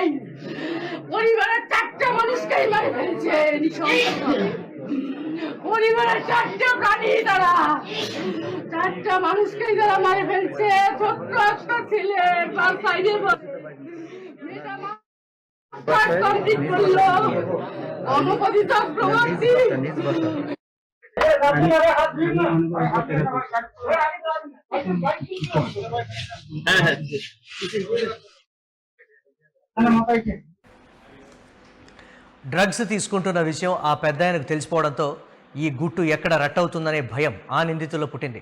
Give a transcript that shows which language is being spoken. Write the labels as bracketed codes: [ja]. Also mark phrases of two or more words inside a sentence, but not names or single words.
[bn] পরিবারের 4টা মানুষকেই মারে ফেলছে, পরিবারের 4টা প্রাণী, তারা 4টা মানুষকেই তারা মারে ফেলছে। ছোট্ট একটা ছেলে ক্লাস 5-এ পড়ে, অনুপতি চক্রবর্তী [te] డ్రగ్స్ తీసుకుంటున్న విషయం ఆ పెద్దాయనకు తెలిసిపోవడంతో ఈ గుట్టు ఎక్కడ రట్టవుతుందనే భయం ఆ నిందితుల్లో పుట్టింది.